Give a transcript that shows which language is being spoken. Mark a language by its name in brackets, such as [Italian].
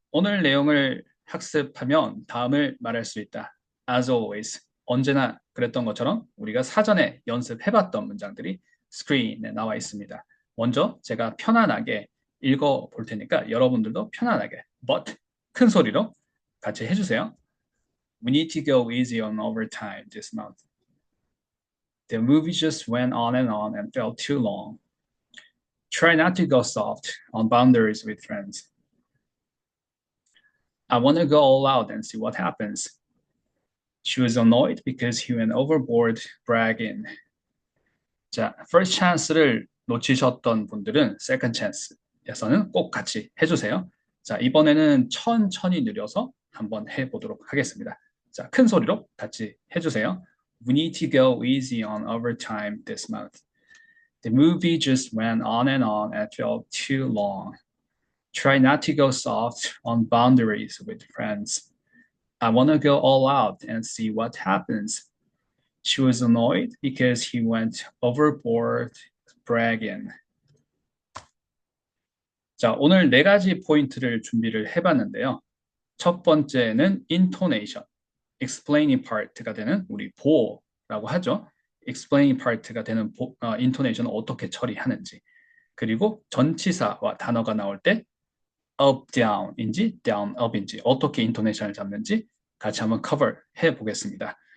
[Korean] 오늘 내용을 학습하면 다음을 말할 수 있다. [English] As always. [Korean] 언제나 그랬던 것처럼 우리가 사전에 연습해봤던 문장들이 스크린에 나와 있습니다. 먼저 제가 편안하게 읽어 볼 테니까 여러분들도 편안하게 but 큰 소리로 같이 해주세요. [English] We need to go easy on overtime this month. The movie just went on and felt too long. Try not to go soft on boundaries with friends. I want to go all out and see what happens. She was annoyed because he went overboard bragging. [Korean] 자, first chance를 놓치셨던 분들은 second chance에서는 꼭 같이 해주세요. 자, 이번에는 천천히 느려서 한번 해보도록 하겠습니다. 자, 큰 소리로 같이 해주세요. We need to go easy on overtime this month. The movie just went on and felt too long. Try not to go soft on boundaries with friends. I want to go all out and see what happens. She was annoyed because he went overboard bragging. 자, 오늘 네 가지 포인트를 준비를 해봤는데요. 첫 번째는 intonation, explaining part가 되는 우리 보어라고 하죠. explaining part가 되는 intonation을 어떻게 처리하는지. 그리고 전치사와 단어가 나올 때 up, down인지 down, up인지 어떻게 인토네이션을 잡는지 같이 한번 커버 해보겠습니다.